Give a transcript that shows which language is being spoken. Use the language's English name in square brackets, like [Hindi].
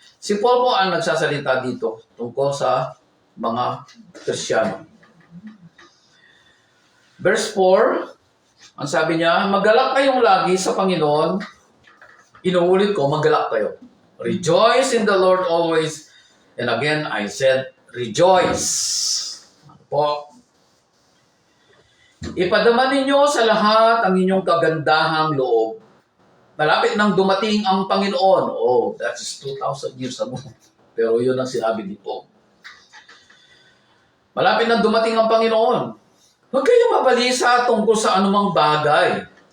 [Filipino] Si Paul po ang nagsasalita dito tungkol sa mga Kristiyano. Verse 4, ang sabi niya, magalak kayong lagi sa Panginoon. Inuulit ko, magalak kayo. [English] Rejoice in the Lord always. And again, I said, rejoice. [Filipino] Ano po? Ipadama ninyo sa lahat ang inyong kagandahang loob. Malapit nang dumating ang Panginoon. [English] Oh, that is 2,000 years ago. [Filipino] Pero yun ang sinabi ni Paul. Malapit nang dumating ang Panginoon. Huwag kayong mabalisa tungkol sa anumang bagay.